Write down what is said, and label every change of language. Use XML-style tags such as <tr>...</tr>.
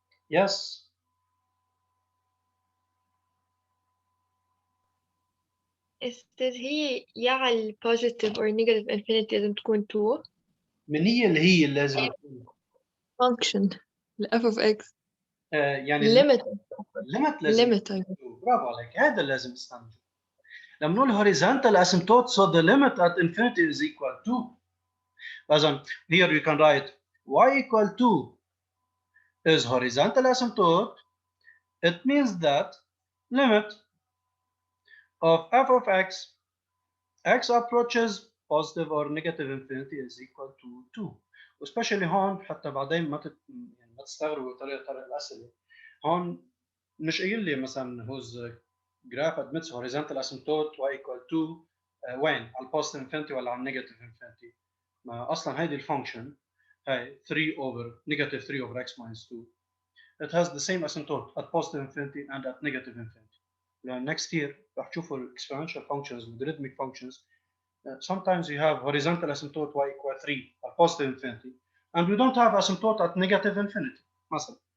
<en>Yes.</en> <ar>استاذ هي يا على</ar> <en>positive or negative infinity</en> <ar>لازم تكون 2 من هي اللي هي اللي لازم تكون</ar> <en>function ال f of x</en> <ar>يعني</ar> <en>limit</en> <ar>الليمت لازم</ar> <en>limit</en> <ar>يكون. برافو عليك، هذا اللي لازم نستعمله لما نقول</ar> <en>horizontal asymptote, so the limit at infinity is equal to. As here you can write y equal to is horizontal asymptote. It means that limit of f of x approaches positive or negative infinity is equal to 2.</en> <ar>especially هون حتى بعدين يعني ما تستغربوا طريقة الأسئلة. هون مش قايل لي مثلا</ar> <en>whose graph admits horizontal asymptote y equal to</en> <ar>وين على البوزيتيف انفينيتي ولا على النيجاتيف انفينيتي. ما اصلا هيدي الفانكشن هاي</ar> <en>3 over negative 3 over x minus 2 it has the same asymptote at positive infinity and at negative infinity. لأن next year</en> <ar>راح تشوفوا</ar> <en>exponential functions logarithmic functions. Sometimes you have horizontal asymptote y equal 3 at positive infinity and we don't have asymptote at negative infinity مثلا.</en>